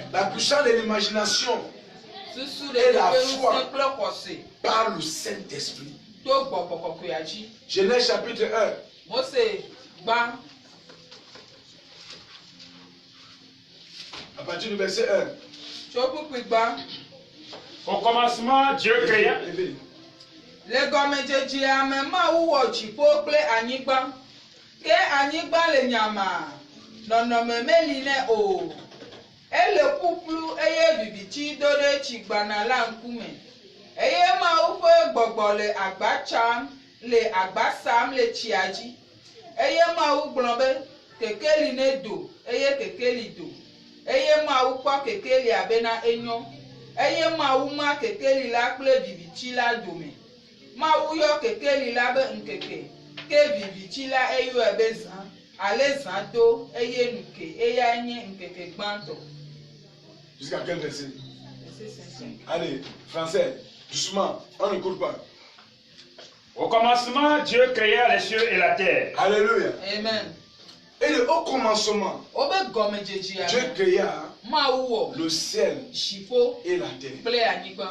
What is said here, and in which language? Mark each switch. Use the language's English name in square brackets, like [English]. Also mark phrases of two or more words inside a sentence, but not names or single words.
[French] La puissance de l'imagination et la foi par le Saint-Esprit. Genèse chapitre 1. À partir du verset 1. Au commencement, Dieu créa. [Ewe] Le gɔmedzedze ame mawu wɔ dziƒo kple anyigba, ke anyigba le nyama, nɔnɔme meli nɛ o. Ele ƒuƒlu eye vivitsi do ɖe tsigbana la ŋkume. Eye mawu ƒe gbɔgbɔ le agba tsam, le agba sam le tsia dzi. Eye mawu gblɔ be kekeli ne do, eye kekeli do. Eye mawu kpɔ kekelia bena enyo. Eye mawu ma kekeli la kple vivitsi la dome. Mawu yɔ kekeli la be nkeke, ke vivitsi la eyɔe be zã, ale zã do eye nuke eya nye nkeke gbãtɔ. [French] Jusqu'à quel verset? Allez, français, doucement, on n'écoute pas. Au commencement, Dieu créa les cieux et la terre. Alléluia. Amen. Et au commencement, Dieu créa le ciel et la terre.